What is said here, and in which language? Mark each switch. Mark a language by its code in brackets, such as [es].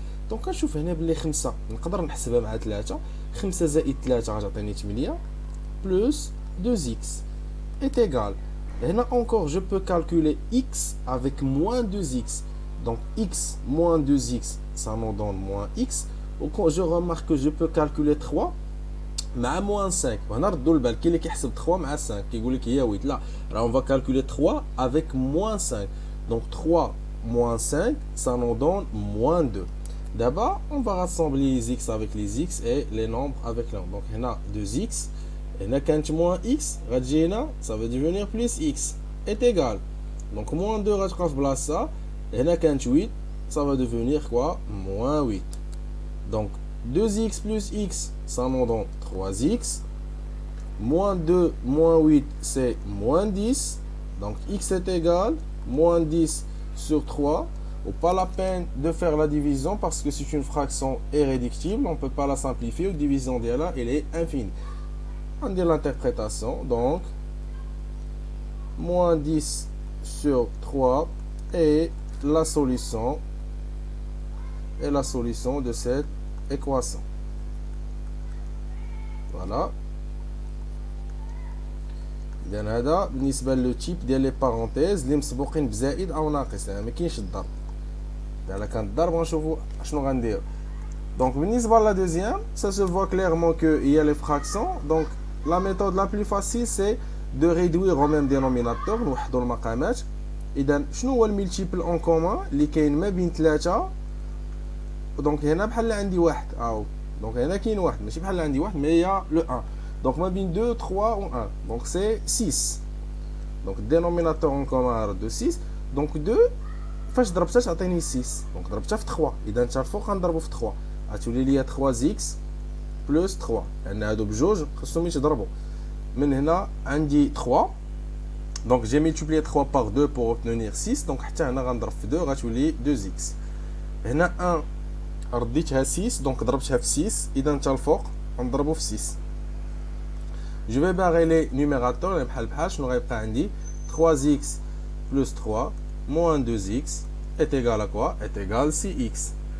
[ar] Donc نشوف هنا بلي 5 نقدر نحسبها مع 3. 5 زائد 3 غتعطيني [fr] 8 plus 2x est égal. Là encore je peux calculer x avec moins 2x. Donc x moins 2x ça nous donne moins x. Je remarque que je peux calculer 3 مع moins 5. [ar] هنا ردوا البال كاين اللي كيحسب 3 مع 5 كيقول لك يا ويت لا راه [fr] on va calculer 3 avec moins 5. Donc 3 moins 5 ça nous donne moins 2. D'abord on va rassembler les x avec les x et les nombres avec les nombres. Donc هنا 2x et هنا كانت moins x [ar] غتجي هنا [fr] ça va devenir plus x est égal. [ar] Donc [fr] moins 2 [ar] غتبقى في بلاصتها. هنا كانت 8 [fr] ça va devenir quoi moins 8. Donc 2x plus x, ça nous donne 3x. Moins 2, moins 8, c'est moins 10. Donc x est égal, moins 10 sur 3. Pas la peine de faire la division parce que c'est une fraction irréductible. On ne peut pas la simplifier. La division de là, elle est infinie. On dit l'interprétation. Donc, moins 10 sur 3 est la solution. Et la solution de cette équation. Voilà. [ar] إذن هذا بالنسبة للتيب ديال لي بارونتيز اللي مسبوقين بزائد أو ناقص، يعني ما كاينش الضرب. إذا كان الضرب غنشوفوا شنو غنديرو. [fr] Donc بالنسبة لا deuxième, ça se voit clairement que il y a les fractions. Donc la méthode la plus facile c'est de réduire au même dénominateur, [ar] نوحدوا المقامات. إذا شنو هو الملتيبل أون كومون اللي كاين ما بين 3. دونك هنا بحال عندي واحد دونك هنا كاين واحد ماشي بحال عندي واحد مي هي لو 1. [fr] Donc, ma bin 2, 3 ou 1. Donc, c'est 6. Donc, dénominateur en commun de 6. [ar] Donc, 2, فاش ضربتها تعطيني 6. Donc, ضربتها في 3. إذا نتا الفوق غنضربو في 3. غتولي ليا 3x plus 3. لأن هادو بجوج خصهم يتضربوا. من هنا عندي 3. [fr] Donc, j'ai multiplié 3 par 2 pour obtenir 6. [ar] Donc, حتى هنا غنضرب في 2 غتولي 2x. هنا 1 رديتها 6. Donc, ضربتها في 6. إذا نتا الفوق غنضربو في 6. [fr] Je vais barrer les numérateurs. Je vais 3x plus 3 moins 2x est égal à quoi? Est égal à 6x.